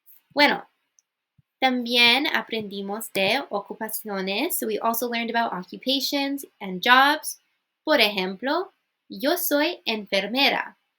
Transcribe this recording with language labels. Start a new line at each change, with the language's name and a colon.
Spanish: Bueno, también aprendimos de ocupaciones.
English: So we also learned about occupations and jobs.
Spanish: Por ejemplo, yo soy enfermera.